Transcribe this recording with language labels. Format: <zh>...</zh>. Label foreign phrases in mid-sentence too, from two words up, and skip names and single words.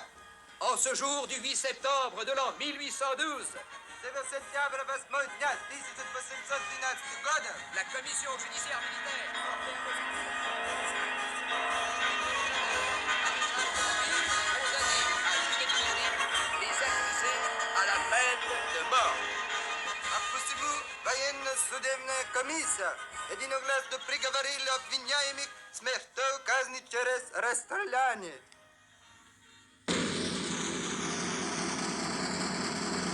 <fr>en ce jour du 8 septembre de l'an 1812, la commission judiciaire militaire les accusés à la peine de mort.</fr> <ru>a посему военно-судебная комиссия единогласно приговорила обвиняемых к смертной казни через расстреляние.</ru>